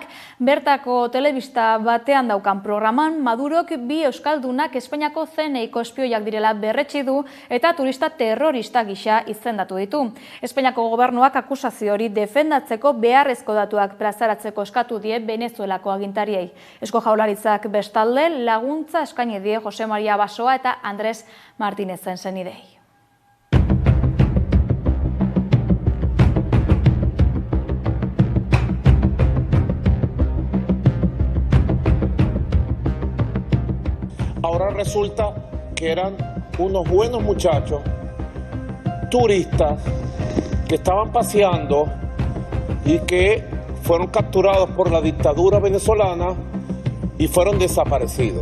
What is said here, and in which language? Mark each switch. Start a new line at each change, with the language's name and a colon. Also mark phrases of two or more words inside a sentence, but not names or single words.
Basque: Bertako telebista batean daukan programan, Madurok bi euskaldunak Espainiako CNI-ko espioiak direla berretsi du eta turista terrorista gisa izendatu ditu. Espainiako gobernuak akusazio hori defendatzeko beharrezko datuak plazaratzeko eskatu die Venezuelako agintariei. Eusko Jaurlaritzak bestalde laguntza eskaini die Jose Maria Basoa eta Andres Martinezen senidei.
Spanish: Ahora resulta que eran unos buenos muchachos, turistas, que estaban paseando y que fueron capturados por la dictadura venezolana y fueron desaparecidos.